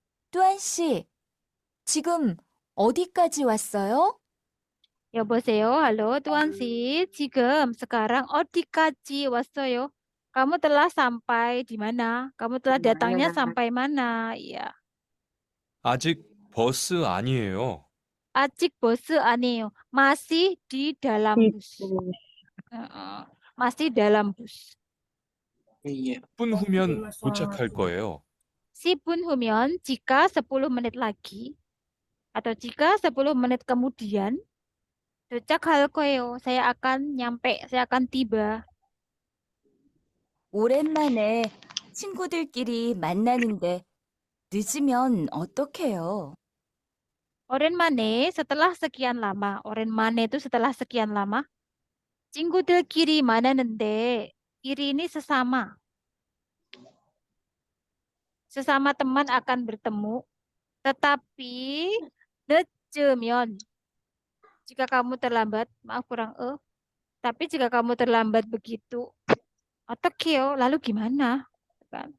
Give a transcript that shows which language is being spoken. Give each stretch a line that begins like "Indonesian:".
Korean: 뚜안 씨, 지금 어디까지 왔어요? 여보세요. Halo, Tuan Si. 지금 sekarang 어디까지 왔어요?
Indonesian: Kamu telah sampai di mana? Kamu telah datangnya sampai mana? Iya.
Korean: 아직 버스 아니에요. 아직 버스 아니에요.
Indonesian: Masih di dalam bus. Masih dalam bus. Iya.
Korean: 10분 후면 도착할 거예요. 10분 후면
Indonesian: jika 10 menit lagi atau jika 10 menit kemudian
Korean: 도착할 거예요.
Indonesian: Saya akan nyampe, saya akan tiba.
Korean: 오랜만에 친구들끼리 만나는데 늦으면 어떡해요?
Indonesian: 오랜만에 setelah sekian lama. 오랜만에 itu setelah sekian lama.
Korean: 친구들끼리 만나는데
Indonesian: kiri ini sesama. Sesama teman akan bertemu. Tetapi 늦으면 jika kamu terlambat, maaf kurang tapi jika kamu terlambat begitu, 어떡해요? Lalu gimana? Kan?